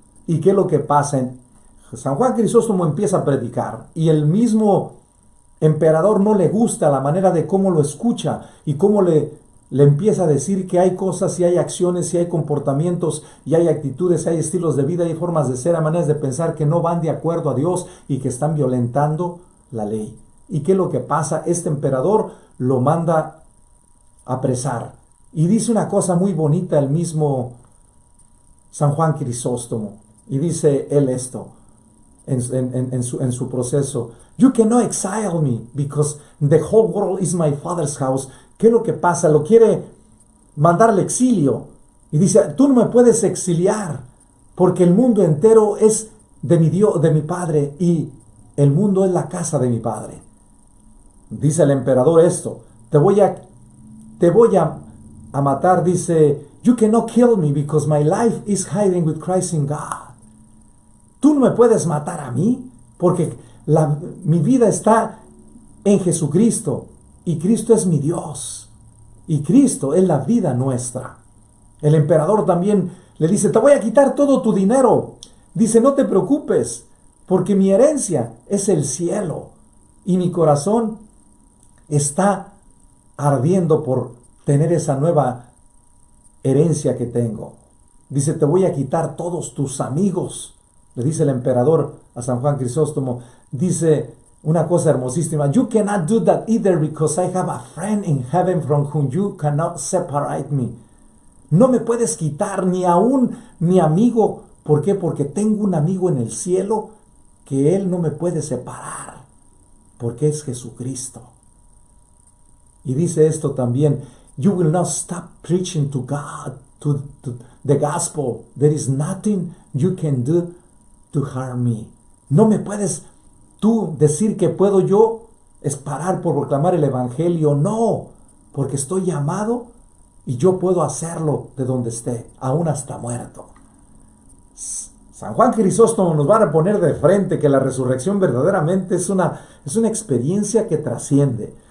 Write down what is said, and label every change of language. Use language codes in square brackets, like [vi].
[es] ¿Y qué es lo que pasa? San Juan Crisóstomo empieza a predicar y el mismo emperador no le gusta la manera de cómo lo escucha y cómo le empieza a decir que hay cosas y hay acciones y hay comportamientos y hay actitudes, hay estilos de vida y formas de ser, maneras de pensar que no van de acuerdo a Dios y que están violentando la ley. ¿Y qué es lo que pasa? Este emperador lo manda a apresar. Y dice una cosa muy bonita el mismo San Juan Crisóstomo. Y dice él esto en su proceso. [en] You cannot exile me because the whole world is my father's house. [es] ¿Qué es lo que pasa? Lo quiere mandar al exilio. Y dice, tú no me puedes exiliar porque el mundo entero es de mi Dios, de mi padre, y el mundo es la casa de mi padre. Dice el emperador esto, te voy a matar, dice, [en] you cannot kill me because my life is hiding with Christ in God. [es] Tú no me puedes matar a mí porque mi vida está en Jesucristo y Cristo es mi Dios y Cristo es la vida nuestra. El emperador también le dice, te voy a quitar todo tu dinero. Dice, no te preocupes porque mi herencia es el cielo y mi corazón está ardiendo por tener esa nueva herencia que tengo. Dice, te voy a quitar todos tus amigos. Le dice el emperador a San Juan Crisóstomo. Dice una cosa hermosísima. [en] You cannot do that either because I have a friend in heaven from whom you cannot separate me. [es] No me puedes quitar ni aún mi amigo. ¿Por qué? Porque tengo un amigo en el cielo que él no me puede separar. Porque es Jesucristo. Y dice esto también, [en] you will not stop preaching to God, to the gospel. There is nothing you can do to harm me. [es] No me puedes tú decir que puedo yo parar por proclamar el evangelio. No, porque estoy llamado y yo puedo hacerlo de donde esté, aún hasta muerto. San Juan Crisóstomo nos va a poner de frente que la resurrección verdaderamente es una experiencia que trasciende.